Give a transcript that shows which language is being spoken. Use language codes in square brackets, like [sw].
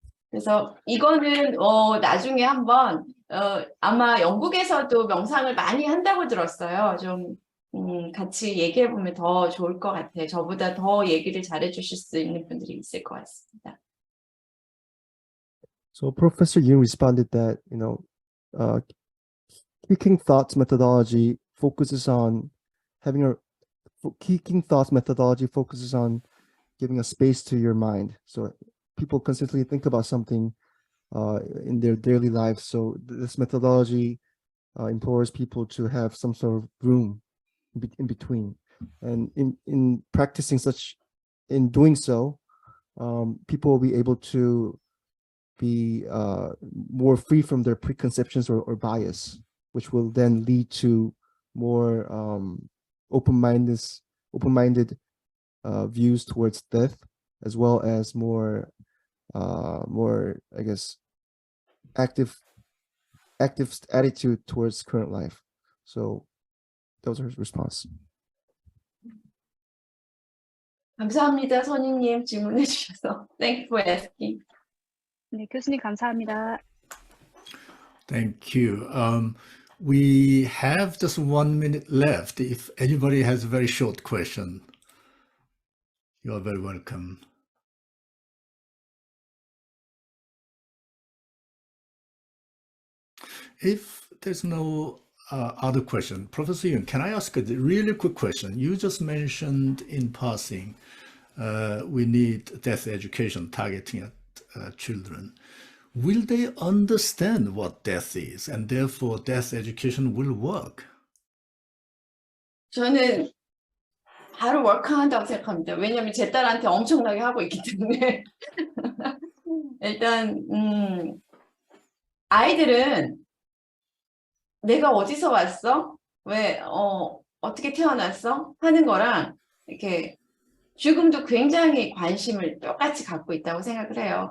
[ko] 그래서 이거는 나중에 한번 아마 영국에서도 명상을 많이 한다고 들었어요. 좀 같이 얘기해 보면 더 좋을 것 같아요. 저보다 더 얘기를 잘해 주실 수 있는 분들이 있을 것 같습니다. [en] So Professor Yoon responded that, Kicking Thoughts methodology focuses on Kicking Thoughts methodology focuses on giving a space to your mind. So people consistently think about something in their daily lives. So this methodology implores people to have some sort of room in between. And in practicing in doing so, people will be able to be more free from their preconceptions or bias, which will then lead to more open-minded views towards death, as well as more, I guess, active attitude towards current life. So that was her response. [ko] 감사합니다, 선임님 질문해 주셔서. [en] Thank you for asking. [ko] 네, 교수님 감사합니다. [en] Thank you. We have just 1 minute left. If anybody has a very short question, you are very welcome. If there's no other question, Professor Yoon, can I ask a really quick question? You just mentioned in passing we need death education targeting at children. Will they understand what death is, and therefore death education will work? [ko] 저는 바로 워크한다고 생각합니다. 왜냐하면 제 딸한테 엄청나게 하고 있기 때문에. 일단 아이들은 내가 어디서 왔어? 왜 어떻게 태어났어? 하는 거랑 이렇게 죽음도 굉장히 관심을 똑같이 갖고 있다고 생각을 해요.